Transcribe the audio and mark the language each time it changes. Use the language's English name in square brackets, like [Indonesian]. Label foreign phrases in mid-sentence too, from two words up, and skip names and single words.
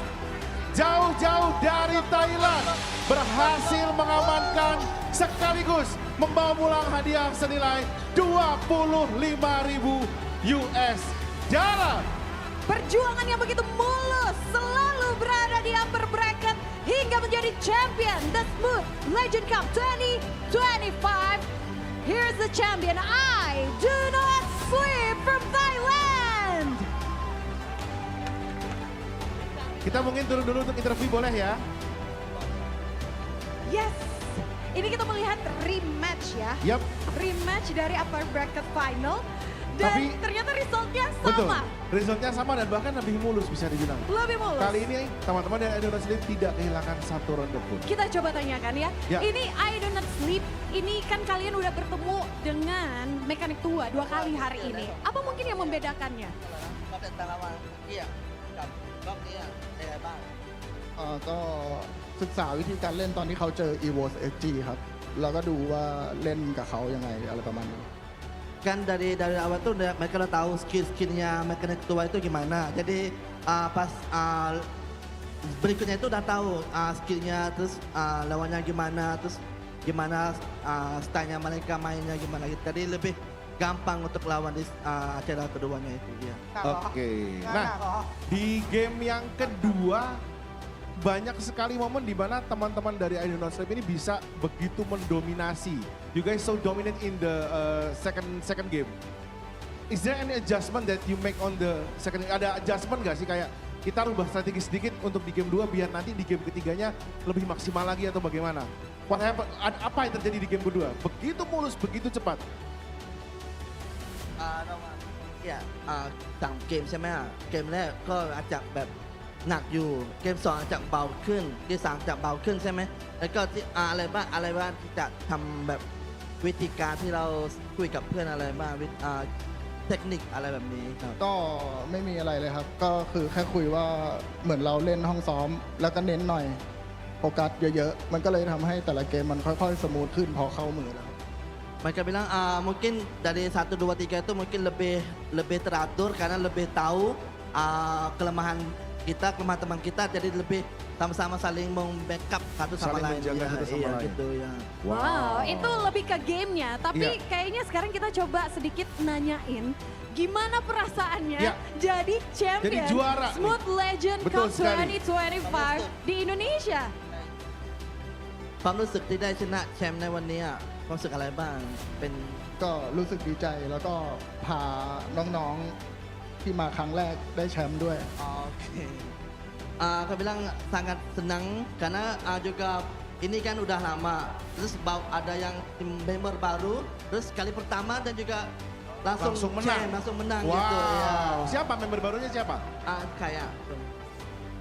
[Indonesian] Jauh-jauh dari Thailand, berhasil mengamankan sekaligus membawa pulang hadiah senilai 25.000 US dollar. Perjuangan yang begitu mulus, selalu berada di upper bracket hingga menjadi [English] champion the [Indonesian] Smooth Legend Cup 2025. [English] Here's the champion, I Do Not Sleep from Thailand. [Indonesian] Kita mungkin turun dulu untuk interview, boleh ya? Yes, ini kita melihat rematch ya. Yap. Rematch dari upper bracket final. Dan Tapi- ternyata resultnya Betul, sama. resultnya sama dan bahkan lebih mulus bisa dibilang. Lebih mulus. Kali ini teman-teman dari I Do Not Sleep tidak kehilangan satu ronde pun. Kita coba tanyakan ya. Ya. Ini I Do Not Sleep, ini kan kalian udah bertemu dengan mekanik tua 2 kali hari ini. Apa mungkin yang membedakannya? [Thai] ก็เป็นแต่ละวันเกี่ยงกับรอบนี้เป็นไงบ้าง ก็ศึกษาวิธีการเล่นตอนที่เขาเจอ EVO SG ครับ แล้วก็ดูว่าเล่นกับเขายังไงอะไรประมาณนี้ [Indonesian] kan dari awal tuh mereka udah tahu skill-skillnya mekanik tua itu gimana. Jadi pas berikutnya itu udah tahu skillnya, terus lawannya gimana, terus gimana stylenya mereka mainnya gimana gitu. Jadi lebih gampang untuk lawan di acara keduanya itu. Ya. Oke, nah di game yang kedua banyak sekali momen di mana teman-teman dari I Do Not Sleep ini bisa begitu mendominasi. [English] You guys so dominant in the second game. Is there any adjustment that you make on the second? [Indonesian] Ada adjustment gak sih kayak kita rubah strategi sedikit untuk di game 2 biar nanti di game ketiganya lebih maksimal lagi atau bagaimana? [English] What happened? [Indonesian] Apa yang terjadi di game kedua? Begitu mulus, begitu cepat. [Thai] เนี่ยต่างเกมใช่ไหมเกมแรกก็อาจจะแบบหนักอยู่เกม2อาจจะเบาขึ้นเกม3จะเบาขึ้นใช่ไหมแล้วก็ที่อะไรบ้างที่จะทำแบบวิธีการที่เราคุยกับเพื่อนอะไรบ้างเทคนิคอะไรแบบนี้ครับ ก็ไม่มีอะไรเลยครับ ก็คือแค่คุยว่าเหมือนเราเล่นห้องซ้อม แล้วก็เน้นหน่อยโฟกัสเยอะๆ มันก็เลยทำให้แต่ละเกมมันค่อยๆสมูทขึ้นพอเข้ามือแล้ว [Indonesian] Mereka bilang mungkin dari 1, 2, 3 itu mungkin lebih teratur karena lebih tahu kelemahan kita, kelemahan teman kita, jadi lebih sama-sama saling membackup satu sama lain. Saling menjaga satu sama lain. Gitu ya. Wow, itu lebih ke gamenya. Tapi Iya. kayaknya sekarang kita coba sedikit nanyain gimana perasaannya Iya. jadi champion Jadi juara nih. Smooth Legend Betul Cup sekali. 2025 di Indonesia. [Thai] ความรู้สึกที่ได้ชนะแชมป์ในวันนี้ความรู้สึกอะไรบ้างเป็น ก็รู้สึกดีใจแล้วก็พาน้องๆที่มาครั้งแรกได้แชมป์ด้วย [Indonesian] Oke. Aku bilang sangat senang karena juga ini kan udah lama. Terus ada yang tim member baru, terus kali pertama dan juga langsung menang. langsung menang Wow. gitu ya. Siapa member barunya siapa?